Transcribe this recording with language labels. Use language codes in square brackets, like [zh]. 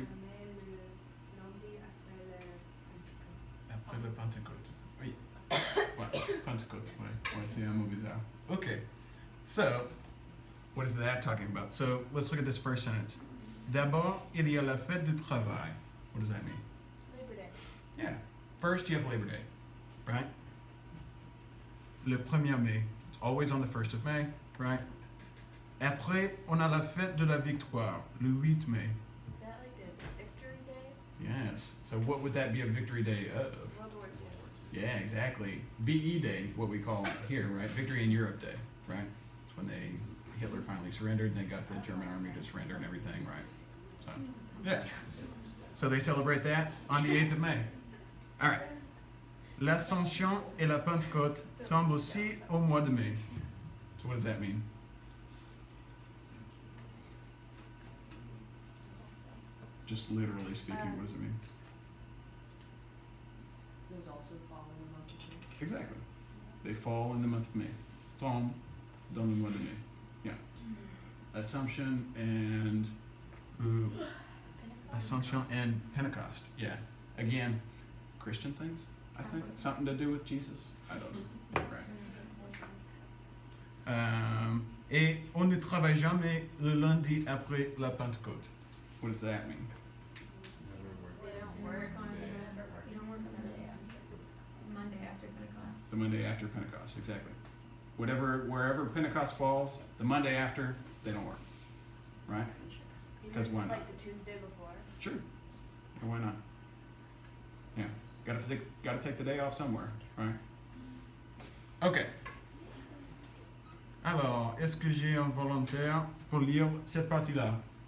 [fr] jamais le lundi après le Pentecôte. Après le Pentecôte. Oui. Ouais, Pentecôte, ouais, c'est un mot bizarre. [en] Okay, so, what is that talking about? So, let's look at this first sentence. [fr] D'abord, il y a la fête du travail. [en] What does that mean? Labor Day. Yeah. First, you have Labor Day, right? [fr] Le 1er mai. [en] It's always on the 1st of May, right? [fr] Après, on a la fête de la victoire, le 8 mai. [en] Is that like a victory day? Yes. So what would that be a victory day of? World War II. Yeah, exactly. VE Day, what we call here, right? Victory in Europe Day, right? It's when Hitler finally surrendered and they got the German army to surrender and everything, right? So, yeah. So they celebrate that on the 8th of May. All right. [fr] L'Ascension et la Pentecôte tombent aussi au mois de mai. [en] So what does that mean? Just literally speaking, what does it mean? Those also fall in the month of May. Exactly. They fall in the month of May. [fr] Tombe dans le mois de mai. [en] Yeah. Assumption and Assumption and Pentecost. Yeah. Again, Christian things, I think. Something to do with Jesus. I don't know. Right. [fr] Et on ne travaille jamais le lundi après la Pentecôte. [en] What does that mean? They don't work on You don't work on the day after. It's Monday after Pentecost. The Monday after Pentecost, exactly. Wherever Pentecost falls, the Monday after, they don't work. Right? Even 'Cause if why it's not? like the Tuesday before. Sure. Or why not? Yeah. Gotta take the day off somewhere, right? Ok. [fr] Alors, est-ce que j'ai un volontaire pour lire cette partie-là?